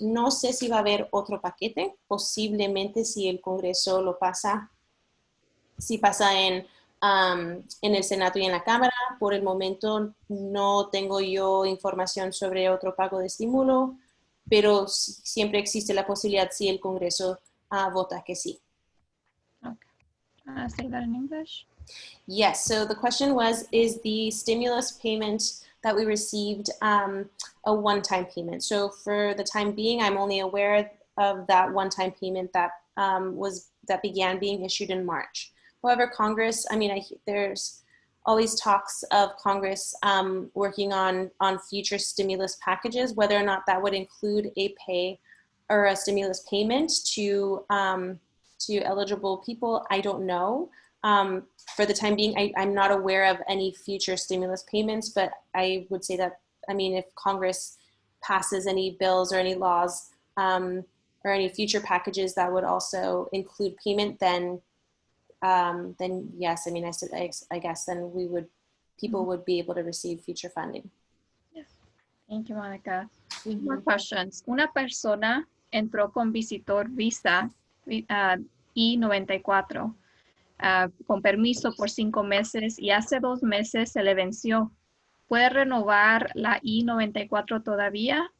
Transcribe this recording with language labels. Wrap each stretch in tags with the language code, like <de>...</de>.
<es>No sé si va a haber otro paquete, posiblemente si el Congreso lo pasa, si pasa en el Senado y en la Cámara. Por el momento no tengo yo información sobre otro pago de estímulo, pero siempre existe la posibilidad si el Congreso vota que sí.</es> <en>Okay. Say that in English. Yes, so the question was, is the stimulus payment that we received a one-time payment? So for the time being, I'm only aware of that one-time payment that that began being issued in March. However, Congress, I mean, there's always talks of Congress working on future stimulus packages, whether or not that would include a pay or a stimulus payment to eligible people, I don't know. For the time being, I'm not aware of any future stimulus payments, but I would say that, I mean, if Congress passes any bills or any laws or any future packages that would also include payment, then yes, I mean, I guess then people would be able to receive future funding. Yes. Thank you, Monica. More questions.</en> <es>Una persona entró con visitor visa I-94 con permiso por 5 meses y hace 2 meses se le venció. ¿Puede renovar la I-94 todavía?</es>